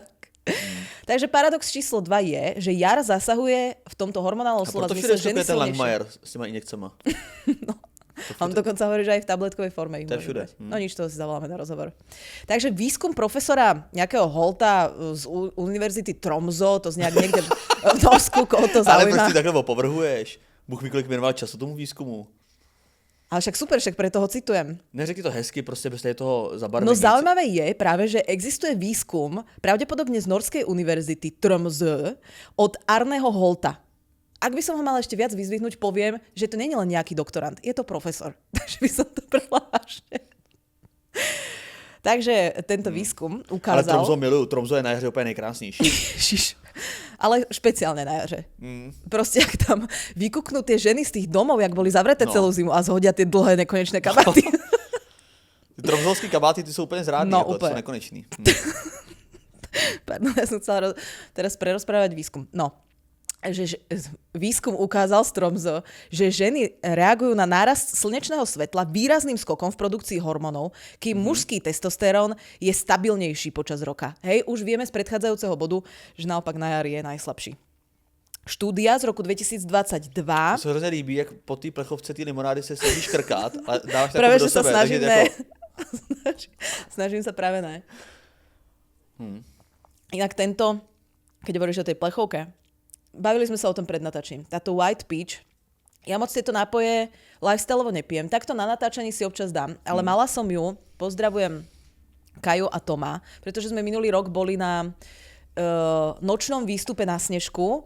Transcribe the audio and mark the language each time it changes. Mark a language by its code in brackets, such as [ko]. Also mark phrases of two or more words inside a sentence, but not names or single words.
[sk] Takže paradox číslo 2 je, že jar zasahuje v tomto hormonálnom [cs] A slova proto [sk] zmysle [cs] všude [sk] ženy [cs] ten [sk] silnejšie. [cs] Langmajer s těma injekcema. [sk] On dokonca hovorí, že aj v tabletkovej forme ich [cs] To je [sk] môže [cs] všude. [sk] brať. No nič, toho si zavoláme na rozhovor. Takže výskum profesora nejakého Holta z univerzity Tromso, to z niekde v Norsku, koho to [cs] Ale [sk] zaujíma. [cs] proč ty takhle opovrhuješ? Bůh ví, kolik věnoval času tomu výzkumu. [sk] Ale však super, však preto ho citujem. [cs] Neřekni to hezky, prostě bez toho zabarvení. [sk] No zaujímavé je práve, že existuje výskum, pravdepodobne z Norskej univerzity Tromsø od Arneho Holta. Ak by som ho mal ešte viac vyzvihnúť, poviem, že to nie je len nejaký doktorant, je to profesor. Takže by som to prehlášil. Takže tento výskum Ale ukázal... [cs] Tromso miluju, Tromso je na jaře úplně nejkrásnější. [sk] Ježiš. Ale špeciálne na jaře. Proste, ak tam vykuknú tie ženy z tých domov, jak boli zavreté No. celú zimu a zhodia tie dlhé nekonečné kabáty. [cs] Ty tromzovský kabáty, ty jsou úplně zrádný, [sk] No, [cs] jako, úplně. jsou nekonečný. [sk] Pardon, ja som chcela teraz prerozprávať výskum. No, že výskum ukázal z Tromso, že ženy reagujú na nárast slnečného svetla výrazným skokom v produkcii hormónov, kým mužský testosterón je stabilnejší počas roka. Hej, už vieme z predchádzajúceho bodu, že naopak na jar je najslabší. Štúdia z roku 2022... [cs] To se hrozně líbí, jak po té plechovce té limonády se snažíš krkát a dáváš [sk] Práve, [cs] takovou do [sk] že sa [cs] sebe. [sk] snažím, takže [cs] ne. jako, [sk] Snažím sa práve ne. Inak tento, keď hovoríš o tej plechovke, bavili sme sa o tom pred natáčením. Táto White Peach, ja moc tieto nápoje lifestyleovo nepijem. Takto na natáčaní si občas dám, ale mala som ju, pozdravujem Kaju a Toma, pretože sme minulý rok boli na nočnom výstupe na Snežku.